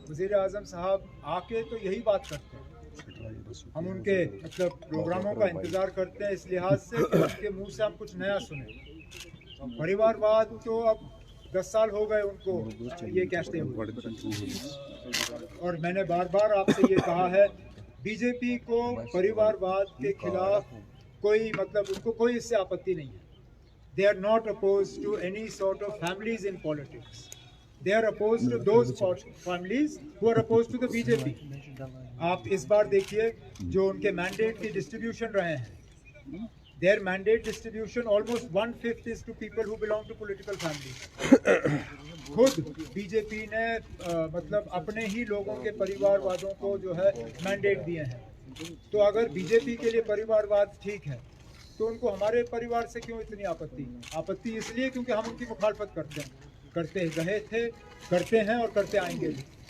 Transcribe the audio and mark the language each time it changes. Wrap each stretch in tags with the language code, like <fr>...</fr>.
<hi>वज़ीर आज़म साहब आके तो यही बात करते हैं, हम उनके मतलब प्रोग्रामों का इंतज़ार करते हैं इस लिहाज से कि उनके मुंह से हम कुछ नया सुने। परिवारवाद तो अब 10 साल हो गए उनको ये कहते हुए, और मैंने बार बार आपसे ये कहा है, बीजेपी को परिवारवाद के खिलाफ कोई मतलब उनको कोई इससे आपत्ति नहीं है।</hi> <en>They are not opposed to any sort of families in politics. They are opposed to those families who are opposed to the BJP.</en> <hi>आप इस बार देखिए जो उनके मैंडेट की डिस्ट्रीब्यूशन रहे हैं,</hi> <en>their mandate distribution almost 1/5 is to people who belong to political families.</en> <hi>खुद BJP ने मतलब अपने ही लोगों के परिवारवादों को जो है मैंडेट दिए हैं। तो अगर बीजेपी के लिए परिवारवाद ठीक है तो उनको हमारे परिवार से क्यों इतनी आपत्ति इसलिए क्योंकि हम उनकी मुखालफत करते रहे थे, करते हैं और करते आएंगे भी।</hi>